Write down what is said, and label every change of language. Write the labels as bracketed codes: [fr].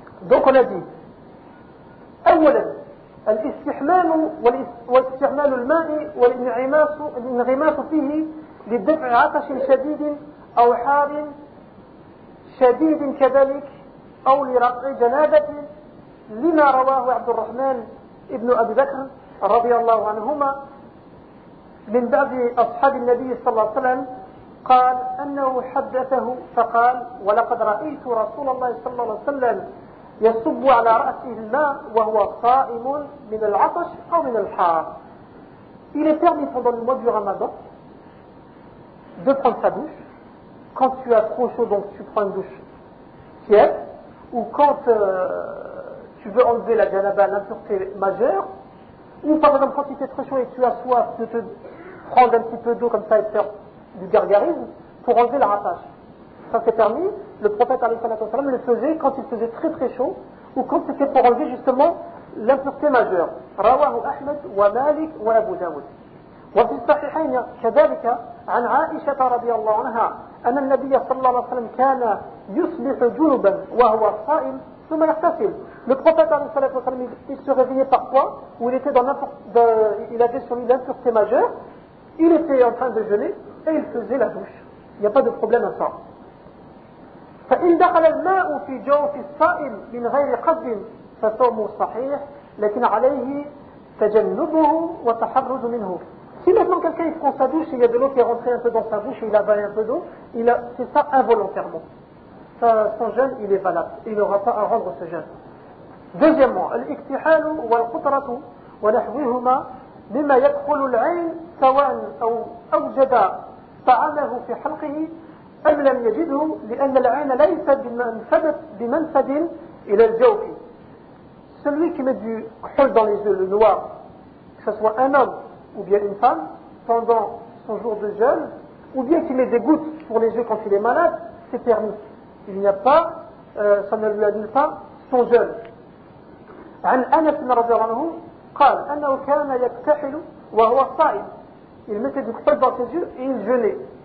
[fr] Donc on a dit [ar] الاستحمام والاستعمال الماء والانغماس فيه لدفع عطش شديد أو حار شديد كذلك أو لرقع جنابة لما رواه عبد الرحمن ابن أبي بكر رضي الله عنهما من بعض أصحاب النبي صلى الله عليه وسلم قال أنه حدثه فقال ولقد رأيت رسول الله صلى الله عليه وسلم يصب على رأسه الماء وهو صائم من العطش أو من الحار. [fr] Il est permis pendant le mois du Ramadan de prendre sa douche quand tu as trop chaud, donc tu prends une douche tiède, ou quand tu veux enlever la janaba, l'impureté majeure, ou par exemple quand il fait très chaud et tu as soif, de te prendre un petit peu d'eau comme ça et faire du gargarisme pour enlever la ratache. Ça c'est permis. Le prophète le faisait quand il faisait très très chaud ou quand c'était pour enlever justement l'impureté majeure. [ar] Rawahu Ahmed wa Malik wa Abu Dawud. وفي الصحيحين كذلك عن عائشة رضي الله عنها أن النبي صلى الله عليه وسلم كان يصبح جنبا وهو صائم ثم يغتسل. [fr] Le prophète [ar] عليه الصلاة والسلام [fr] il se réveillait parfois où il était dans il avait sur lui l'impureté majeure, il était en train de jeûner et il faisait la douche. Il n'y a pas de problème à ça. [ar] فإن دخل الماء في جوف الصائم من غير قصد فصومه صحيح لكن عليه تجنبه وتحرز منه. [fr] Si maintenant quelqu'un il prend sa douche et il y a de l'eau qui est rentrée un peu dans sa bouche et il avale un peu d'eau, c'est ça involontairement. Son jeûne, il est valable. Il n'aura pas à rendre ce jeûne. Deuxièmement, [ar] الاكتحال والقطرة ونحوهما مما يدخل العين سواء أو أوجد طعامه في حلقه أم لم يجده لأن العين ليس بمنفذ إلى الجوف. [fr] Celui qui met du kohl dans les yeux, le noir, que ce soit un homme ou bien une femme, pendant son jour de jeûne, ou bien qu'il met des gouttes pour les yeux quand il est malade, c'est permis. Il n'y a pas, ça ne lui annule pas, son jeûne. [ar] عن أنس رضي الله عنه قال أنه كان يكتحل وهو صائم. [fr] Il mettait du kohl dans ses yeux et il jeûnait.